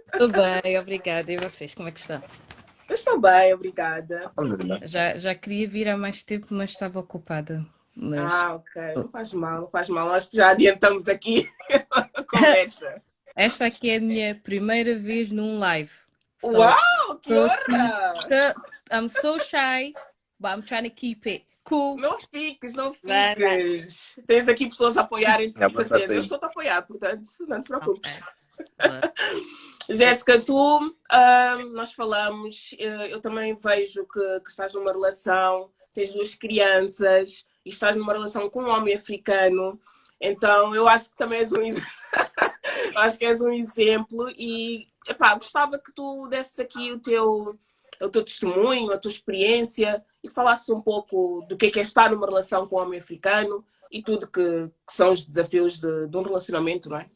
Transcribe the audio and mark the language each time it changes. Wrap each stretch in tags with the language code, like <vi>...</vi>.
<pt>Tudo bem, obrigada. E vocês, como é que estão? Eu estou bem, obrigada.</pt> <ar>Alhamdulillah.</ar> <pt>Já queria vir há mais tempo, mas estava ocupada. Mas Ah, ok. Não faz mal, não faz mal. Nós já adiantamos aqui a conversa. esta aqui é a minha primeira vez num live.</pt> <en>So,</en> <pt>Uau, que estou aqui. honra!</pt> <en>I'm so shy, but I'm trying to keep it cool.</en> <pt>Não fiques, não Vai, vai. fiques. Tens aqui pessoas a apoiarem-te, de Yeah, boa sorte certeza. Eu aí. estou-te a apoiar, portanto, não te preocupes. Ok. Boa. Jéssica, nós falamos, eu também vejo que estás numa relação, tens duas crianças e estás numa relação com um homem africano, então eu acho que também acho que és um exemplo e epá, gostava que tu desses aqui o teu testemunho, a tua experiência e que falasses um pouco do que é estar numa relação com um homem africano e tudo que são os desafios de um relacionamento, não é?</pt>